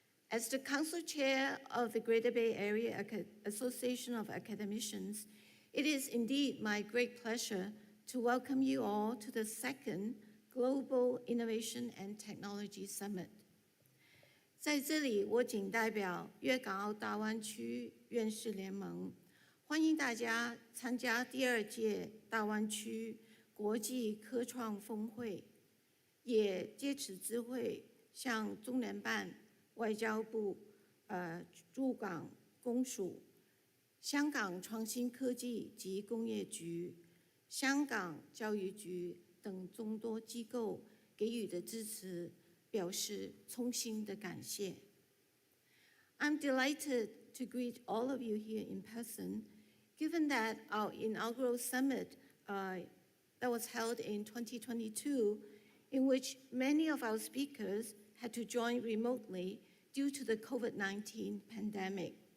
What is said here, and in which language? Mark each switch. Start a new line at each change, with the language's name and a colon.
English: As the Council Chair of the Greater Bay Area Association of Academicians, it is indeed my great pleasure to welcome you all to the second Global Innovation and Technology Summit.
Chinese: 在这里，我谨代表粤港澳大湾区院士联盟，欢迎大家参加第二届大湾区国际科创峰会，也借此机会向中联办、外交部、驻港公署、香港创新科技及工业局、香港教育局等众多机构给予的支持，表示衷心的感谢。
English: I'm delighted to greet all of you here in person, given that our inaugural summit that was held in 2022, in which many of our speakers had to join remotely due to the COVID-19 pandemic.